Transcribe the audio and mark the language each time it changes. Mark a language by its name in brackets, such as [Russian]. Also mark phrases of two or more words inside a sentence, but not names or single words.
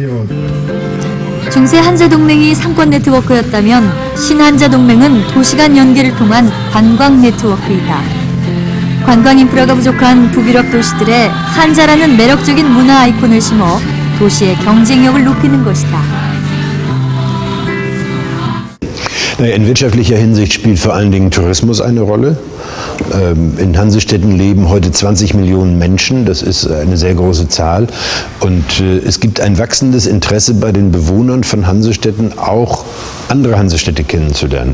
[Korean] 중세 한자 동맹이 상권 네트워크였다면 신한자 동맹은 도시 간 연계를 통한 관광 네트워크이다. 관광 인프라가 부족한 북유럽 도시들에 한자라는 매력적인 문화 아이콘을 심어 도시의 경쟁력을 높이는 것이다. [German] In wirtschaftlicher Hinsicht spielt vor allen Dingen Tourismus eine Rolle. In Hansestädten leben heute 20 Millionen Menschen, das ist eine sehr große Zahl. Und es gibt ein wachsendes Interesse bei den Bewohnern von Hansestädten, auch andere Hansestädte kennenzulernen.